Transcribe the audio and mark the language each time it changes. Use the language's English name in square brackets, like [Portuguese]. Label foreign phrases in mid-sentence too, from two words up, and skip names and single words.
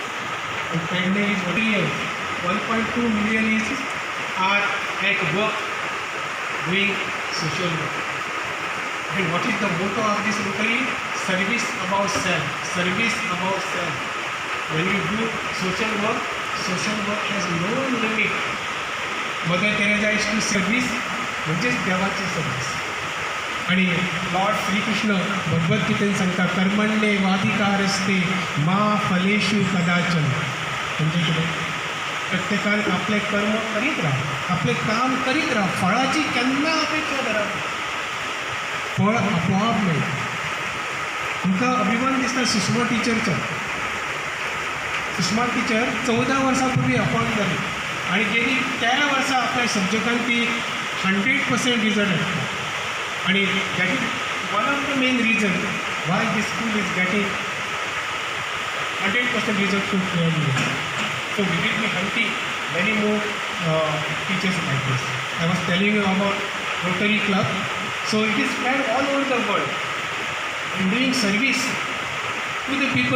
[English] And Penning is Rotarians. 1.2 million are at work doing social work. And what is the motto of this Rotary? Service above self. Service above self. When you do social work has no limit. Mother Teresa is to service, [Konkani] म्हणजेच देवाची सर्विस. आणि लॉर्ड श्रीकृष्ण भगवद्गीतेत सांगता [Sanskrit] कर्मण्ये वाधिकारस्ते मा फलेषु कदाचन. [Konkani] म्हणजे कितें? प्रत्येकान आपले कर्म करीत राहा, आपले काम करीत राहा, फळाची केन्ना अपेक्षा धरप. फळ आपोआप मेळटा. तुमकां अभिमान दिसता सुषमा टीचरचो. सुषमा टीचर 14 वर्सां पूर्वी अपॉइंट जाली आणि गेली 13 वर्सां आपल्या सब्जेक्टान ती 100% रिजल्ट हाडटा. [English] आणि that is one of the main reason why this school is getting 100% result to clearly. So we will be hunting many more teachers like this. I was telling you about Rotary Club. So it is spread all over the world and doing service to the people.